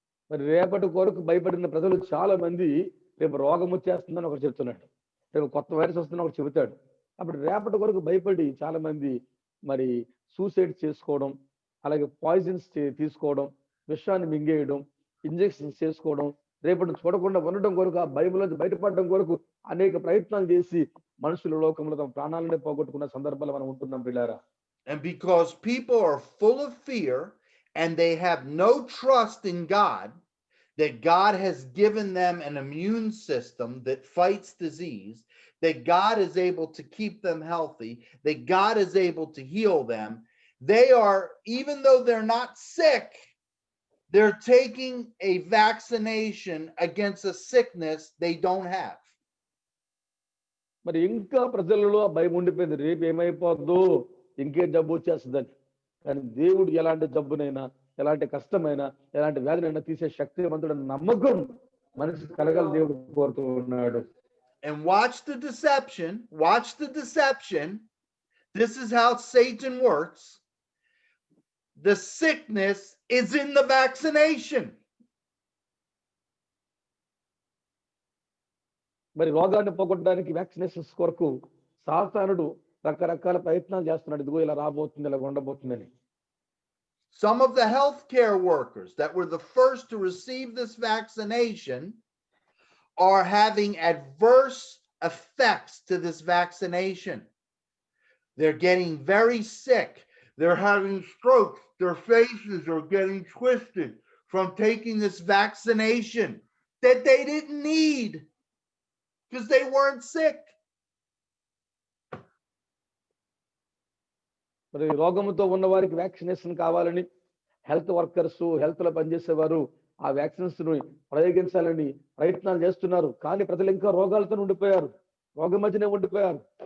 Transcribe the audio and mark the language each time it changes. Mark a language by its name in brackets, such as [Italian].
[Telugu] మరి రేపటి కొరకు భయపడిన ప్రజలు చాలా మంది రేపు రోగం వచ్చేస్తుందని ఒకరు చెప్తున్నాడు, రేపు కొత్త వైరస్ వస్తుందని ఒకరు చెబుతాడు. అప్పుడు రేపటి కొరకు భయపడి చాలా మంది మరి సూసైడ్ చేసుకోవడం, అలాగే పాయిజన్స్ తీసుకోవడం, విషాన్ని మింగేయడం, ఇంజెక్షన్స్ చేసుకోవడం, రేపటి చూడకుండా ఉండడం కొరకు, ఆ భయంలో బయటపడడం కొరకు అనేక ప్రయత్నాలు చేసి మనుషుల లోకంలో తమ ప్రాణాలనే పోగొట్టుకున్న సందర్భాలు మనం ఉంటున్నాం పిల్లారా. [English] And because people are full of fear and they have no trust in God, that God has given them an immune system that fights disease, that God is able to keep them healthy, that God is able to heal them, they are, even though they're not sick, they're taking a vaccination against a sickness they don't have. [Telugu] మరి ఇంకా ప్రజలలో ఆ భయం ఉండిపోయింది, రేపు ఏమైపోద్దు, ఇంకే జబ్బు వచ్చేస్తుందని. కానీ దేవుడు ఎలాంటి జబ్బునైనా, ఎలాంటి కష్టమైనా, ఎలాంటి వ్యాధినైనా తీసే శక్తివంతుడని నమ్మకం మనిషి కలగల దేవుడు కోరుతూ ఉన్నాడు. [English] And watch the deception. Watch the deception. This is how Satan works. The sickness is in the vaccination. [Telugu] మరి రోగాన్ని పోగొట్టడానికి వ్యాక్సినేషన్స్ కొరకు సాతానుడు రకరకాల ప్రయత్నాలు చేస్తున్నాడు. ఇదిగో ఇలా రాబోతుంది, ఇలా ఉండబోతుందని. [English] Some of the healthcare workers that were the first to receive this vaccination are having adverse effects to this vaccination. They're getting very sick. They're having strokes. Their faces are getting twisted from taking this vaccination that they didn't need because they weren't sick. [Telugu] మరి రోగముతో ఉన్న వారికి vaccination కావాలని health workers, health లో పనిచేసేవారు ఆ vaccines ను ప్రయోగించాలని ప్రయత్నాలు చేస్తున్నారు. కానీ ప్రజలు ఇంకా రోగాలతో ఉండిపోయారు, రోగం మధ్యనే ఉండిపోయారు.